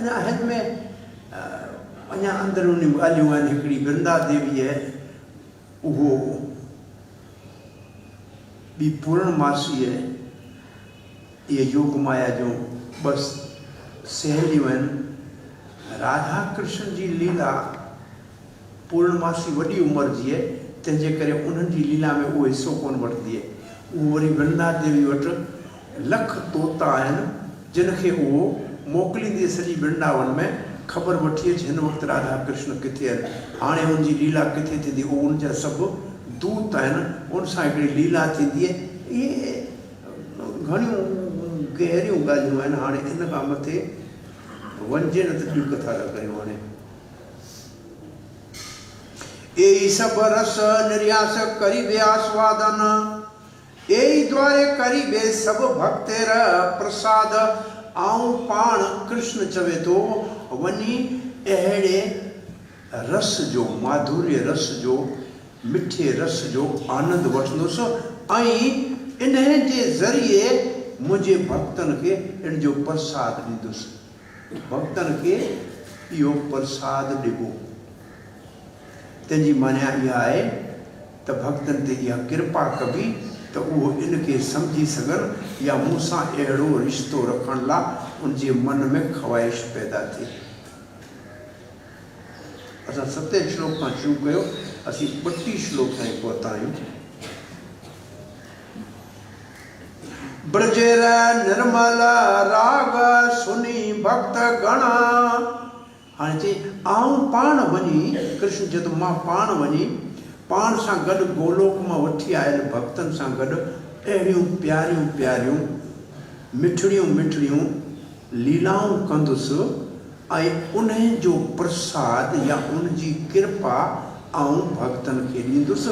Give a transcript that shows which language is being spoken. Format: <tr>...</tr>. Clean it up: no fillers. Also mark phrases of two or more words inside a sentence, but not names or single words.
<sd>अञा हिन में अञा अंदरूनी ॻाल्हियूं आहिनि। हिकिड़ी वृंदा देवी आहे, उहो ॿी पूर्णमासी आहे। इहे योग माया जूं बस सहेलियूं आहिनि। राधा कृष्ण जी लीला, पूर्णमासी वॾी उमिरि जी आहे, तंहिंजे करे उन्हनि जी लीला में उहो हिसो कोन वठंदी आहे। उहो वरी वृंदा देवी वटि लख तोता आहिनि, जिन खे उहो मोकिलींदी सॼी वृंदावन में ख़बर वठी अचे हिन वक़्तु राधा कृष्ण किथे आहिनि, हाणे हुनजी लीला किथे थींदी। उहो उनजा सभु दूत आहिनि, उन सां हिकिड़ी लीला थींदी आहे। इहे घणियूं गहरियूं ॻाल्हियूं आहिनि। हाणे इन खां मथे वञिजे न त ॿियूं कथा था कयूं।</sd> <bn>হাণে এ সব রস নির্যাস করি বে আস্বাদন, এ দ্বারে করি বে সব ভক্তের প্রসাদ।</bn> <sd>आऊं पाण कृष्ण चवे थो वञी अहिड़े रस जो, माधुर्य रस जो, मिठे रस जो आनंद वठंदुसि ऐं इन जे ज़रिए मुंहिंजे भक्तनि खे इन जो प्रसाद ॾींदुसि। भक्तनि खे इहो प्रसाद ॾिबो। तंहिंजी माना इहा आहे त भक्तनि ते इहा कृपा कबी त उहो इनखे सम्झी सघनि या मूंसां अहिड़ो रिश्तो रखण लाइ उनजे मन में ख़्वाहिश पैदा थिए। असां 7 श्लोक खां शुरू कयो, असीं 32 श्लोक ताईं पहुता आहियूं।</sd> <bn>ব্রজের নির্মল রাগ শুনি ভক্ত গণ।</bn> <sd>हाणे चई आऊं पाण वञी, कृष्ण चए थो मां पाण वञी पाण सां गॾु गोलोक मां वठी आयल भक्तनि सां गॾु अहिड़ियूं प्यारियूं प्यारियूं मिठड़ियूं मिठड़ियूं लीलाऊं कंदुसि ऐं उन जो प्रसाद या उनजी कृपा आऊं भक्तनि खे ॾींदुसि।</sd>